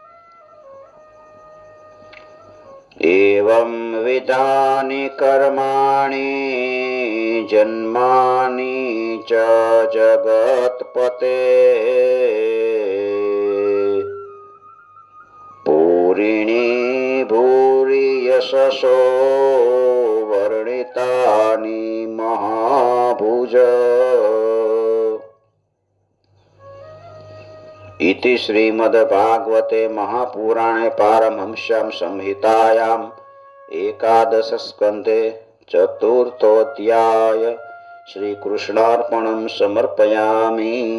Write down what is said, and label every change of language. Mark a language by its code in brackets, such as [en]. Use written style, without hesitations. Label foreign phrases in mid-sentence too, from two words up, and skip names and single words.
[sa] એવં વિધાની કર્માણી જન્માની ચ જગતપતે ભૂરિણી ભૂરિ યશસો વર્ણિતાની મહાભુજ. इति श्रीमद्भागवते महापुराणे पारमहंस्यां संहितायाम् एकादशस्कन्धे चतुर्थोऽध्याय श्रीकृष्णार्पणं समर्पयामि.